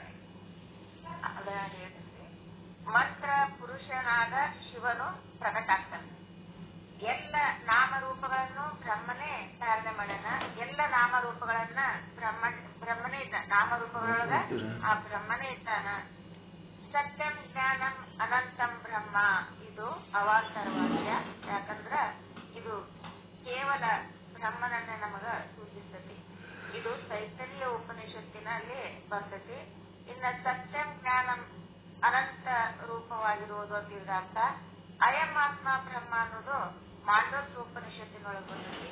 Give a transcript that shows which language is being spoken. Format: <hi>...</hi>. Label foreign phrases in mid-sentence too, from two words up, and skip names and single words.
<kn>ಅದನ್ನ ಹೇಳ್ತೀನಿ. ಮಂತ್ರ ಪುರುಷನಾದ ಶಿವನು ಪ್ರಕಟ ಆಗ್ತಾನೆ. ಎಲ್ಲ ನಾಮರೂಪಗಳನ್ನು ಬ್ರಹ್ಮನೇ ಧಾರಣೆ ಮಾಡ್ಯಾನ. ಎಲ್ಲ ನಾಮರೂಪಗಳನ್ನ ಬ್ರಹ್ಮನೇ ಇದ್ದ. ನಾಮರೂಪಗಳೊಳಗ ಆ ಬ್ರಹ್ಮನೇ ಇದ್ದಾನ.</kn> <sa>ಸತ್ಯಂ ಜ್ಞಾನಂ ಅನಂತಂ ಬ್ರಹ್ಮ.</sa> <kn>ಇದು ಅವಾಂತರ ವಾಕ್ಯ. ಯಾಕಂದ್ರ ಇದು ಕೇವಲ ಬ್ರಹ್ಮನನ್ನೇ ನಮಗ ಸೂಚಿಸ್ತತಿ. ಇದು ತೈತರೀಯ ಉಪನಿಷತ್ತಿನಲ್ಲಿ ಬರ್ತತಿ. ಇನ್ನ</kn> <sa>ಸತ್ಯಂ ಜ್ಞಾನಂ</sa> <kn>ಅನಂತ ರೂಪವಾಗಿರುವುದು ಅಂತ</kn> <sa>ಅಯಮಾತ್ಮ ಬ್ರಹ್ಮ</sa> <kn>ಅನ್ನೋದು ಮಾಂಡೋಕ್ಯೋಪನಿಷತ್ತಿನೊಳಗೊಂಡಿದೆ.</kn>